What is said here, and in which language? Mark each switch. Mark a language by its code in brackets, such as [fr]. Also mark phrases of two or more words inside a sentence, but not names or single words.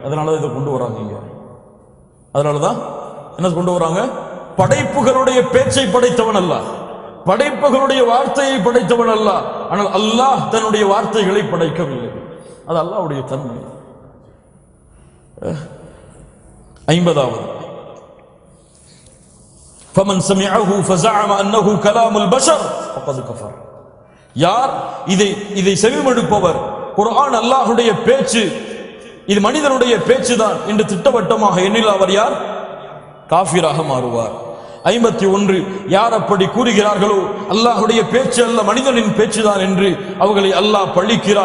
[ta] அதனாலதான் இதை கொண்டு வராங்க இங்க. அதனாலதான் என்ன கொண்டு வராங்க? படைப்புகளுடைய பேச்சை படைத்தவன் அல்லாஹ், படைப்புகளுடைய வார்த்தையை படைத்தவன் அல்லாஹ். ஆனால் அல்லாஹ் தன்னுடைய வார்த்தைகளை படைக்கவில்லை. அது அல்லாஹ்வுடைய தன்மை. 50வது, [ar] فمن سمعه فزعم انه كلام البشر فقد كفر. [ta] யார் இதை செவிமடுப்பவர், குர்ஆன் அல்லாஹ்வுடைய பேச்சு, இது மனிதனுடைய பேச்சுதான் என்று திட்டவட்டமாக எண்ணில் அவர் யார்? காஃபிராக மாறுவார். 51, யார் அப்படி கூறுகிறார்களோ அல்லாஹ்வுடைய பேச்சு அல்ல மனிதனின் பேச்சுதான் என்று அவர்களை அல்லாஹ் பழிக்கிறான்.